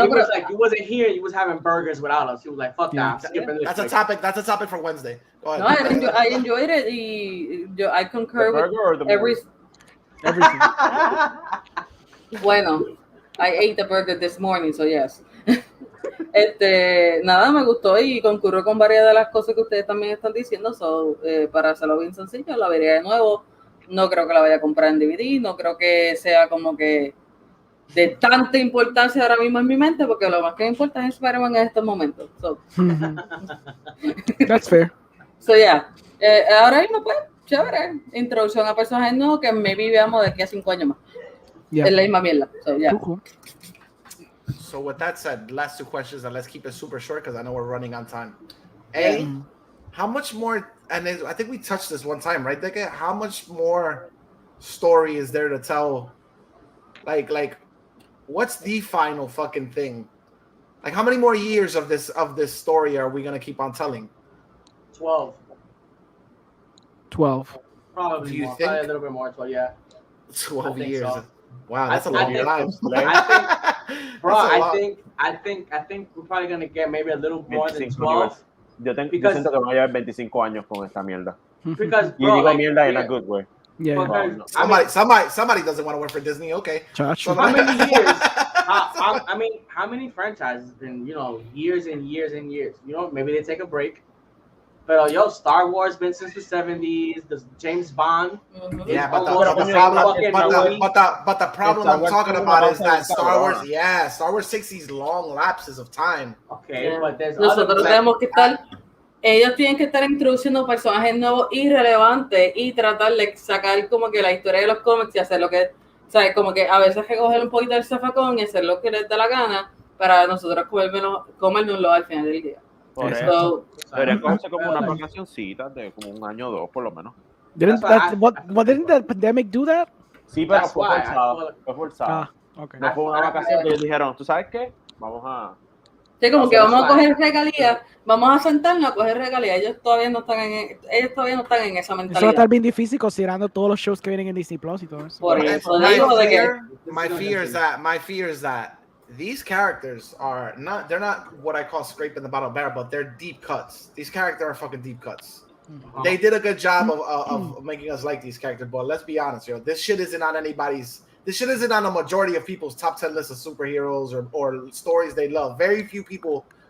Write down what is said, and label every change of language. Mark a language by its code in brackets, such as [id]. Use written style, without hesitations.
[en] He was like, you wasn't here. You was having burgers without us. He was like, fuck that. Skipping this. That's a topic for Wednesday. Go No, ahead. I enjoyed it. I concur with everything. Bueno, I ate the burger this morning, so yes. [es] Nada, me gustó y concurrió con varias de las cosas que ustedes también están diciendo. [en] So, [es] para hacerlo bien sencillo, la vería de nuevo. No creo que la vaya a comprar en DVD. No creo que sea como que de tanta importancia ahora mismo en mi mente, porque lo más que me importa es Spider-Man en estos momentos. [en] So. That's fair. So, yeah. [es] Ahora mismo, pues, chévere. Introducción a personajes nuevos que maybe veamos de aquí a 5 años más. [en] Yeah. [es] Es la misma mierda. [en] So, yeah. Cool. So with that said, last 2 questions, and let's keep it super short because I know we're running on time. How much more, and I think we touched this one time, right, Deca? How much more story is there to tell? Like, what's the final fucking thing? Like, how many more years of this story are we gonna keep on telling? 12. Probably Do you more. think? Probably a little bit more. 12, yeah. 12 years. So. Wow, that's a lot of your lives. I think we're probably gonna get maybe a little more than 12. [es] Yo siento que voy a llevar 25 años con esta mierda. [en] Because, [es] y digo mierda [en] in a good way. Yeah. Somebody doesn't want to work for Disney. Okay. So how many years? How many franchises been, years and years and years? Maybe they take a break. But Star Wars been since the 70s. The James Bond. Yeah, but the problem I'm talking about is that Star Wars takes these long lapses of time. Okay, but there's [es] nosotros tenemos que estar. Ellos tienen que estar introduciendo personajes nuevos y relevantes y tratar de sacar como que la historia de los cómics y hacer lo que, ¿sabes? Como que a veces recoger un poquito del zafacón y hacer lo que les da la gana para nosotros comérnoslo al final del día. Por eso. Deberían cogerse como una vacacioncita de como 1 año o 2 por lo menos. [en] Didn't the pandemic do that? [es] Sí, pero fue forzado. [en] Okay. [es] No fue una vacación que ellos dijeron, ¿tú sabes qué? Vamos a... Sí, como que vamos a coger regalías, vamos a sentarnos a coger regalías. Ellos todavía no están en esa mentalidad. Eso va a estar bien difícil considerando todos los shows que vienen en Disney Plus y todo eso. Por eso digo de que... [en] My fear is that these characters are not, they're not what I call scraping the bottom barrel, but they're deep cuts. These characters are fucking deep cuts. They did a good job of making us like these characters, but let's be honest, this shit isn't on a majority of people's top 10 list of superheroes or stories they love. Very few people